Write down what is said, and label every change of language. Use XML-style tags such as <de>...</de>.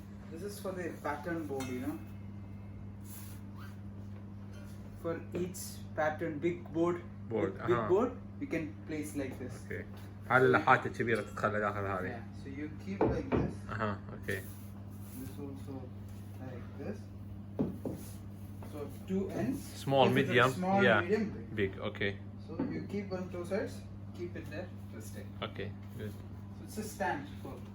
<en>This is for the pattern board, you know. For each pattern, big board, big board, you can place like this. Okay.</en> <ar>هذه اللوحات الكبيرة تدخل داخل هذه.</ar> <en>Yeah. So you keep like this. Okay. This also like this. So 2 ends. Small, This is a medium, small, yeah. medium, big. Big. Okay. So you keep on 2 sides, keep it there, resting. Okay. Good. So it's a stand for.</en>